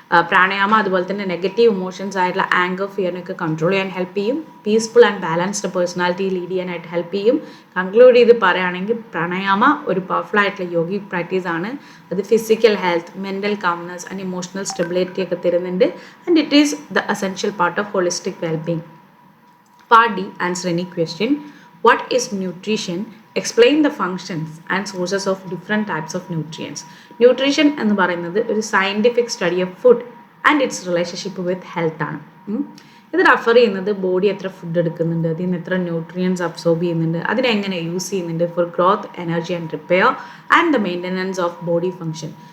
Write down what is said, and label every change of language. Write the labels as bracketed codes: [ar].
[ml] പ്രാണായാമ അതുപോലെ തന്നെ negative emotions ആയിട്ടുള്ള ആങ്കർ, ഫിയറിനൊക്കെ കൺട്രോൾ ചെയ്യാൻ ഹെൽപ്പ് ചെയ്യും, peaceful and balanced personality lead ചെയ്യാനായിട്ട് ഹെൽപ്പ് ചെയ്യും. കൺക്ലൂഡ് ചെയ്ത് പറയുകയാണെങ്കിൽ പ്രാണായാമ ഒരു പവർഫുൾ ആയിട്ടുള്ള യോഗിക് പ്രാക്ടീസ് ആണ്. അത് physical health, mental calmness and emotional stability ഒക്കെ തരുന്നുണ്ട്. [en] And it is the essential part of holistic wellbeing. Part D, answer any question. What is nutrition? Explain the functions and sources of different types of nutrients. [ml] Nutrition എന്ന് പറയുന്നത് ഒരു scientific study of food and it's relationship with health ആണ്. ഇത് refer ചെയ്യുന്നത് body എത്ര food എടുക്കുന്നുണ്ട്, അതിൽ നിന്ന് എത്ര ന്യൂട്രിയൻസ് അബ്സോർബ് ചെയ്യുന്നുണ്ട്, അതിനെങ്ങനെ യൂസ് ചെയ്യുന്നുണ്ട് for growth, energy and repair and the maintenance of body function.